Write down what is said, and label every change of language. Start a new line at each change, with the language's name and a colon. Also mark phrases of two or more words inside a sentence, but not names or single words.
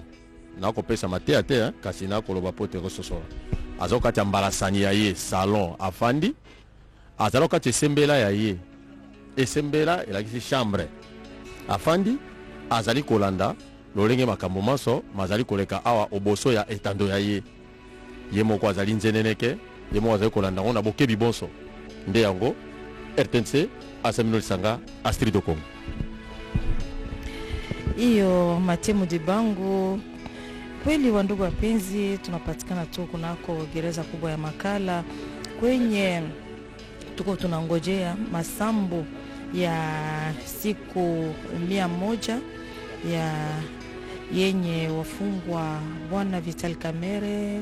Lingala: nakopesa mateya te kasi nakoloba po te kososola azali kati ya mbalasani ya ye salon afandi azali kati esembela ya ye esembela elakisi chambre afandi azali kolanda lolenge makambo maso mazali koleka awa oboso ya etando ya ye moko azali nzeneneke ye moko azali kolanda ngo na bokebi bonso nde yango RTNC asamino lisanga Astrid Okongo.
Swahili: Iyo Matemu Dibangu. Kweli wandugu wapenzi, tunapatikana tu kunako gereza kubwa ya Makala kwenye tuko tunangojea masambo ya siku 100 ya yenye wafungwa Bwana Vital Kamerhe,